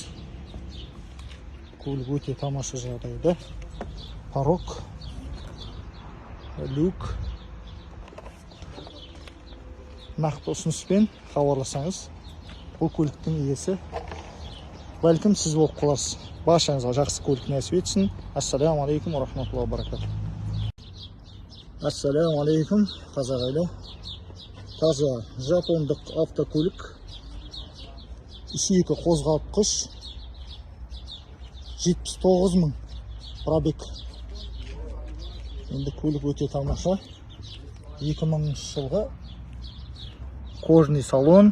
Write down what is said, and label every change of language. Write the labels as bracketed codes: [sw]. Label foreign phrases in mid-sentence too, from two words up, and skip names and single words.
[kk] Көлік өте тамаша жағдайда. [ru] Порог, люк. [kk] Нақты ұсыныспен хабарласаңыз, бұл көліктің иесі бәлкім сіз болып қаларсыз. Баршаңызға жақсы көлік нәсіп етсін. [ar] السلام عليكم ورحمة الله وبركاته. السلام عليكم, [kk] қазақ елі. Таза жапондық автокөлік. 2 қозғалтқыш. 79.000 пробег. Енді көлік өте тамаша. 2000 жылғы [ru] кожный салон.